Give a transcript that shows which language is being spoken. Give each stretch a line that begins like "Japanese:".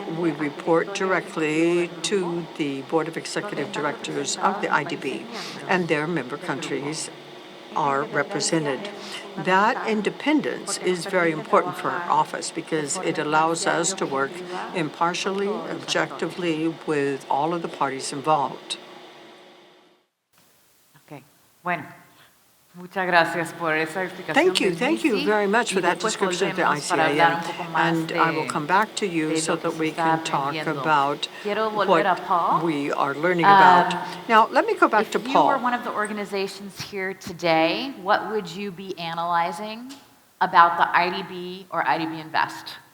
English: We report directly to the Board of Executive Directors of the IDB, and their member countries are represented. That independence is very important for our office because it allows us to work impartially, objectively with all of the parties involved. Okay. Bueno.
Spanish: Muchas gracias por esa explicación.
English: Thank you very much for that description of the ICIM. And I will come back to you so that we can talk about what we are learning about. Now, let me go back to Paul. If you were one of the organizations here today, what would you be analyzing about the IDB or IDB Invest?